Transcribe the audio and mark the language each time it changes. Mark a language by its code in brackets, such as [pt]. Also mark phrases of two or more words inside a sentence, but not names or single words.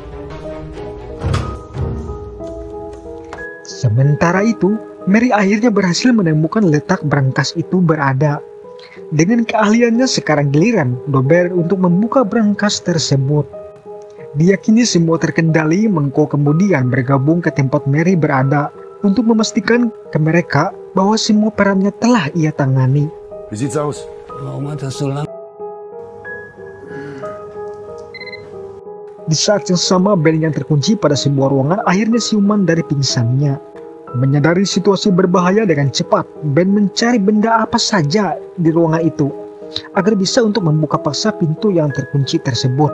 [id] Sementara itu, Mary akhirnya berhasil menemukan letak berangkas itu berada. Dengan keahliannya sekarang giliran Dober untuk membuka berangkas tersebut. Diyakini semua terkendali, Monko kemudian bergabung ke tempat Mary berada untuk memastikan ke mereka bahwa semua perannya telah ia tangani. [de] Wie sieht's aus? Warum hat das so lang? [id] Di saat yang sama, Ben yang terkunci pada sebuah ruangan akhirnya siuman dari pingsannya. Menyadari situasi berbahaya, dengan cepat Ben mencari benda apa saja di ruangan itu agar bisa untuk membuka paksa pintu yang terkunci tersebut.